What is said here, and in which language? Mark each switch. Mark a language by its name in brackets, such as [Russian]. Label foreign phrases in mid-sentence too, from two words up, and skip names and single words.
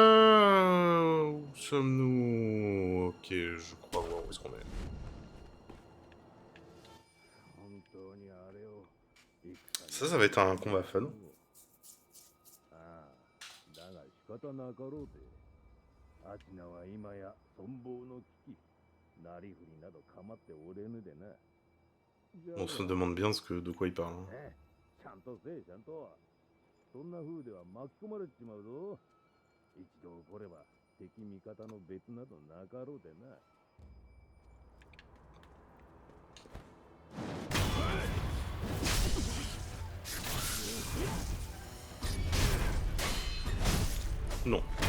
[French] Où sommes-nous? Ok, je crois voir où est-ce qu'on est. Ça va être un combat fun. [Japanese] ああ、だが仕方なかろうて。アチナは今や存亡の危機。なりふりなど構っておれぬでな。 [French] On se demande bien de quoi il parle. Hein. [Japanese] ね、ちゃんとせえ、ちゃんと。そんな風では巻き込まれちまうぞ。一度起これば敵味方の別などなかろうでな。 [French] Non.